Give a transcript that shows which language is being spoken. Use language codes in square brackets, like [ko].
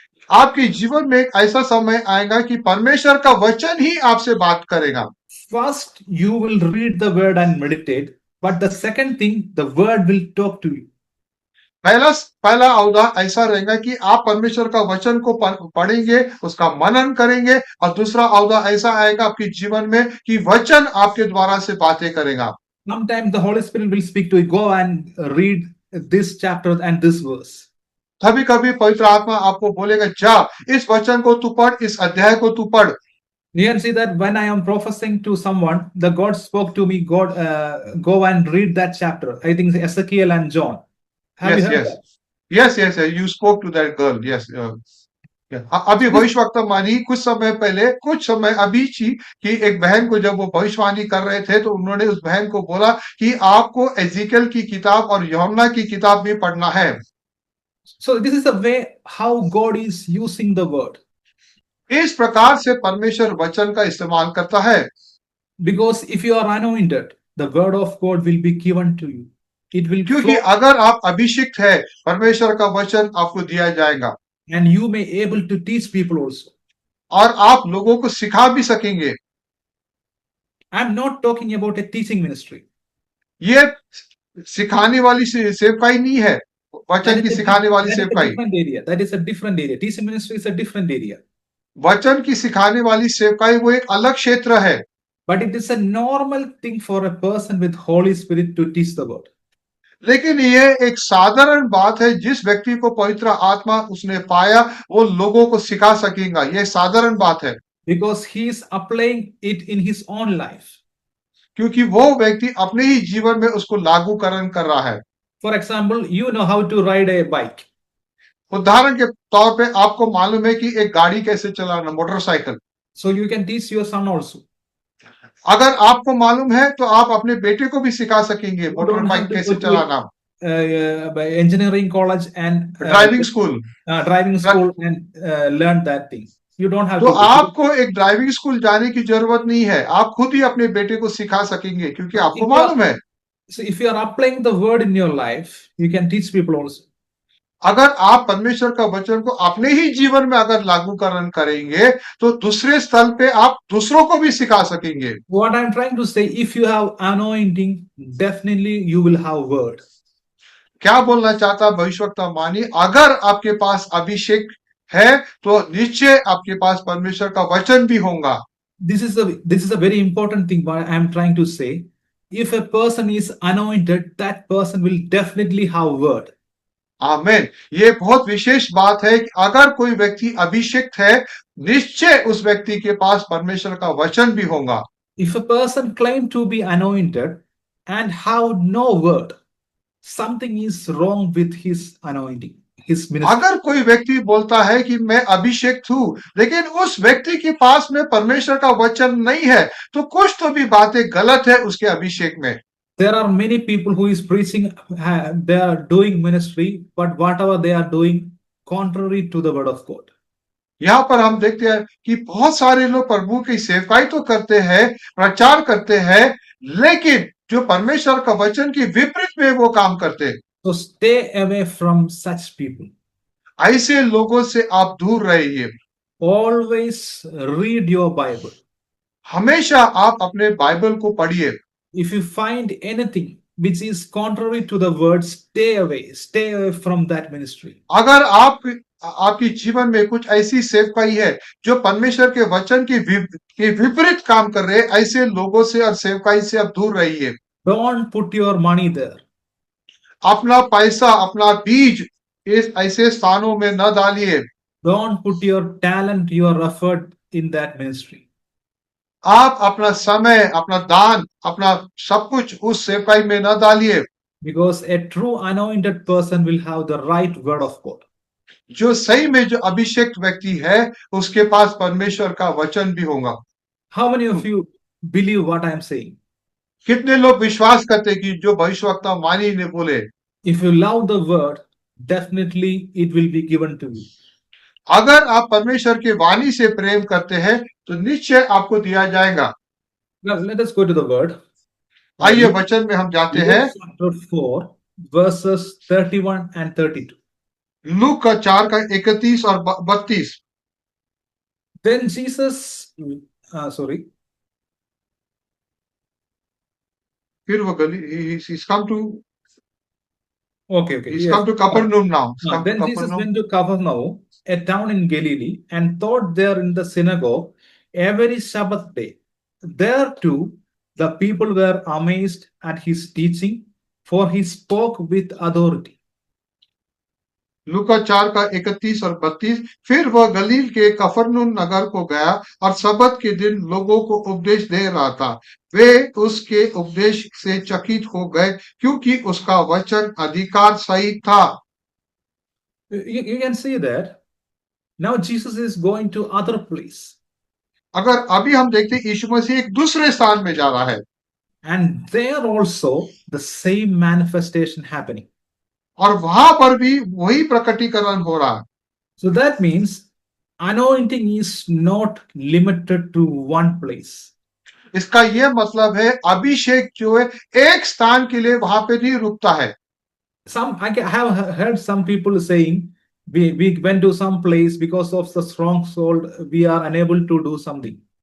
[hi] आपके जीवन में एक ऐसा समय आएगा कि परमेश्वर का वचन ही आपसे बात करेगा। [en] First, you will read the word and meditate, but the second thing, the word will talk to you. [hi] पहला औदा ऐसा रहेगा कि आप परमेश्वर का वचन को पढ़ेंगे, उसका मनन करेंगे, और दूसरा औदा ऐसा आएगा आपके जीवन में कि वचन आपके द्वारा से बातें करेगा। [en] Sometimes the Holy Spirit will speak to you. Go and read this chapter and this verse. [hi] कभी कभी पवित्र आत्मा आपको बोलेगा जा इस वचन को तू पढ़, इस अध्याय को तू पढ़। [en] You can see that when I am prophesying to someone, the God spoke to me, God, go and read that chapter. I think it's Ezekiel and John. Have you heard that? Yes, you spoke to that girl. Yes. [hi] अभी भविष्यवक्ता मानी कुछ समय अभी कि एक बहन को जब वो भविष्यवाणी कर रहे थे तो उन्होंने उस बहन को बोला कि आपको एजिकल की किताब और यूहन्ना की किताब भी पढ़ना है। [en] So this is the way how God is using the word. [hi] इस प्रकार से परमेश्वर वचन का इस्तेमाल करता है। [en] Because if you are anointed, the word of God will be given to you. It will [hi] क्योंकि [en] flow, [hi] अगर आप अभिषिक्त है, परमेश्वर का वचन आपको दिया जाएगा, [en] and you may able to teach people also. [hi] और आप लोगों को सिखा भी सकेंगे। [en] I'm not talking about a teaching ministry. [hi] ये सिखाने वाली सेवकाई नहीं है, वचन की सिखाने वाली सेवकाई। [en] That is a different area. Teaching ministry is a different area. [hi] वचन की सिखाने वाली सेवकाई वो एक अलग क्षेत्र है। [en] But it is a normal thing for a person with Holy Spirit to teach the word. [hi] लेकिन ये एक साधारण बात है, जिस व्यक्ति को पवित्र आत्मा उसने पाया वो लोगों को सिखा सकेगा, ये साधारण बात है। [en] Because he is applying it in his own life. [hi] क्योंकि वो व्यक्ति अपने ही जीवन में उसको लागूकरण कर रहा है। [en] For example, you know how to ride a bike. [hi] उदाहरण के तौर पे आपको मालूम है कि एक गाड़ी कैसे चलाना, motorcycle. [en] So you can teach your son also. [hi] अगर आपको मालूम है तो आप अपने बेटे को भी सिखा सकेंगे मोटर बाइक कैसे चलाना। [en] Engineering college and driving school and learn that thing. You don't have [hi] तो [en] to. [hi] आपको एक ड्राइविंग स्कूल जाने की जरूरत नहीं है, आप खुद ही अपने बेटे को सिखा सकेंगे क्योंकि आपको मालूम है। [en] So if you are applying the word in your life, you can teach people also. [hi] अगर आप परमेश्वर का वचन को अपने ही जीवन में अगर लागूकरण करेंगे तो दूसरे स्थल पे आप दूसरों को भी सिखा सकेंगे। [en] What I'm trying to say, if you have anointing, definitely you will have word. [hi] क्या बोलना चाहता भविष्यवक्ता मानी, अगर आपके पास अभिषेक है तो निश्चय आपके पास परमेश्वर का वचन भी होगा। [en] This is a very important thing what I am trying to say. If a person is anointed, that person will definitely have word. [hi] आमेन। ये बहुत विशेष बात है कि अगर कोई व्यक्ति अभिषेक है, निश्चय उस व्यक्ति के पास परमेश्वर का वचन भी होगा। [en] If a person claim to be anointed and have no word, something is wrong with his anointing, his ministry. [hi] अगर कोई व्यक्ति बोलता है कि मैं अभिषेक हूं, लेकिन उस व्यक्ति के पास में परमेश्वर का वचन नहीं है, तो कुछ तो भी बातें गलत है उसके अभिषेक में। [en] There are many people who is preaching, they are doing ministry, but whatever they are doing contrary to the word of God. [hi] यहाँ पर हम देखते हैं कि बहुत सारे लोग प्रभु की सेवकाई तो करते हैं, प्रचार करते हैं, लेकिन जो परमेश्वर का वचन की विपरीत में वो काम करते हैं। [en] So stay away from such people. [hi] ऐसे लोगों से आप दूर रहिए। [en] Always read your Bible. [hi] हमेशा आप अपने बाइबल को पढ़िए। [en] If you find anything which is contrary to the word, stay away from that ministry. [hi] अगर आपकी जीवन में कुछ ऐसी सेवकाई है जो परमेश्वर के वचन के विपरीत काम कर रहे हैं, ऐसे लोगों से और सेवकाई से आप दूर रहिए। [en] Don't put your money there. [hi] अपना पैसा, अपना बीज इस ऐसे स्थानों में न डालिए। [en] Don't put your talent, your effort in that ministry. [hi] आप अपना समय, अपना दान, अपना सब कुछ उस सेवकाई में न डालिए। [en] Because a true anointed person will have the right word of God. [hi] जो सही में जो अभिषेक व्यक्ति है उसके पास परमेश्वर का वचन भी होगा। [en] How many of you believe what I am saying? [hi] कितने लोग विश्वास करते कि जो भविष्यवक्ता वाणी ने बोले, [en] If you love the word, definitely it will be given to you. [hi] अगर आप परमेश्वर के वाणी से प्रेम करते हैं तो निश्चय आपको दिया जाएगा। [en] Now let us go to the word. [hi] आइए वचन में हम जाते हैं। [en] Luke chapter 4, verses 31 and 32. [hi] Look का 4 का 31 और 32। [en] Then Jesus, sorry. [hi] फिर वो [en] he's come to Okay, he's yes. come to Capernaum now. He's come to Then Jesus Capernaum. went to Capernaum, a town in Galilee, and taught there in the synagogue every Sabbath day. There too, the people were amazed at his teaching, for he spoke with authority. [hi] लूका 4 का 31 और 32। फिर वह गलील के कफरनूम नगर को गया और सबत के दिन लोगों को उपदेश दे रहा था। वे उसके उपदेश से चकित हो गए क्योंकि उसका वचन अधिकार सहित था। [en] You can see that now Jesus is going to other place. [hi] अगर अभी हम देखते हैं यीशु मसीह एक दूसरे स्थान में जा रहा है [en] And there also the same manifestation happening. [hi] और वहां पर भी वही प्रकटीकरण हो रहा है। [en] So that means anointing is not limited to one place. [hi] इसका यह मतलब है अभिषेक जो है एक स्थान के लिए वहां पे नहीं रुकता है। [en] I have heard some people saying we went to some place because of the stronghold we are unable to do something.